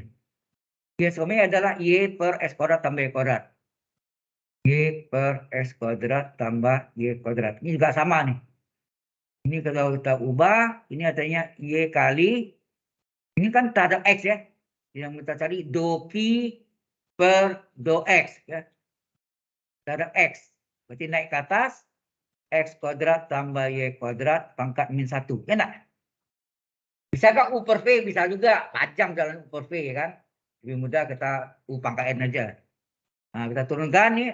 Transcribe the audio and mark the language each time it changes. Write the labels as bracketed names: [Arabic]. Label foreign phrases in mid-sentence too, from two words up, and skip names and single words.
[Indonesian] Vx, Y adalah Y per X kuadrat tambah Y kuadrat. Y per X kuadrat tambah Y kuadrat. Ini juga sama nih. Ini kalau kita ubah, ini artinya Y kali, ini kan terhadap X ya. Yang kita cari do Q per do X ya. Terhadap X. Berarti naik ke atas, X kuadrat tambah Y kuadrat pangkat min 1. Ya enggak? Bisa kan U per V? Bisa juga. Panjang jalan U per V ya kan. Lebih mudah kita U pangkat N aja. Nah, kita turunkan nih.